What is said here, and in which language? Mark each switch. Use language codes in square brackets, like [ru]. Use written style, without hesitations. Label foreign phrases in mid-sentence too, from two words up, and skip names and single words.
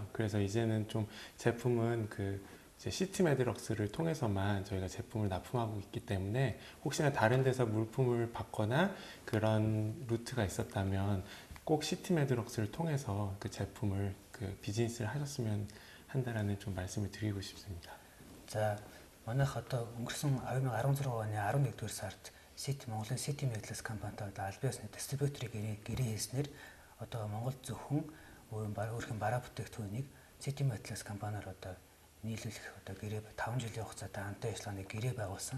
[ko] 그래서 이제는 좀 제품은 이제 시티 медлак스를 통해서만 저희가 제품을 납품하고 있기 때문에 혹시나 다른 데서 물품을 받거나 그런 루트가 있었다면 꼭 시티 медлак스를 통해서 그 제품을 비즈니스를 하셨으면 한다라는 좀 말씀을 드리고 싶습니다. 자, [mn] манайх одоо өнгөрсөн 2016 оны 11-р сард Монголын Сити медлакс компанитай аль биесны дистрибьюторыг гэрээ хийснээр одоо Монгол зөвхөн өөрхийн бараа бүтээгдэхүүнийг Сити медлакс компаниар одоо нийлүүлэх одоо гэрээ 5 жилийн хугацаатай хамтын ажиллагааны гэрээ байгуулсан.